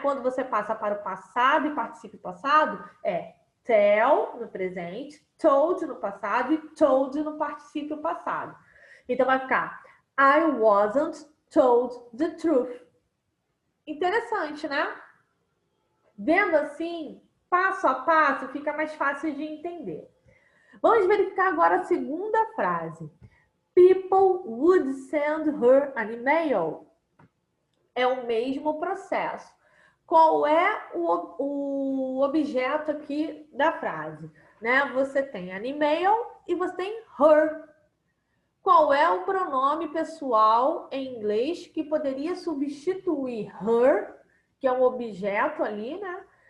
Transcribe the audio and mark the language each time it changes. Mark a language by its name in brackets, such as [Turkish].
[Portuguese] Quando você passa para o passado e particípio passado, é tell no presente, told no passado e told no particípio passado. Então vai ficar [English] I wasn't told the truth. [Portuguese] Interessante, né? Vendo assim, passo a passo, fica mais fácil de entender. Vamos verificar agora a segunda frase. [English] People would send her an email. [Portuguese] É o mesmo processo. Qual é o objeto aqui da frase? Né? Você tem an email e você tem her. Qual é o pronome pessoal em inglês que poderia substituir her, que é um objeto ali, né?